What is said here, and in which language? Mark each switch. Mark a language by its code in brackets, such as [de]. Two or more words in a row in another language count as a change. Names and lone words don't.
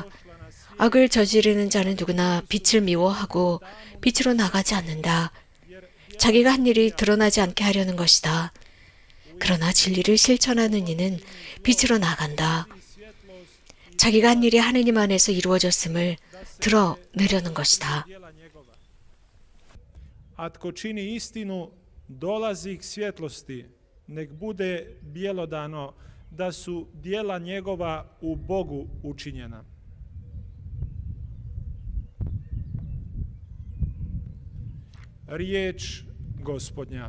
[ko] 악을 저지르는 자는 누구나 빛을 미워하고 빛으로 나가지 않는다. 자기가 한 일이 드러나지 않게 하려는 것이다. 그러나 진리를 실천하는 이는 빛으로 나간다. 자기가 한 일이 하느님 안에서 이루어졌음을 드러내려는 것이다. [hr] A tko čini istinu dolazi k svjetlosti, nek bude bjelodano da su djela njegova u Bogu učinjena. Riječ Gospodnja.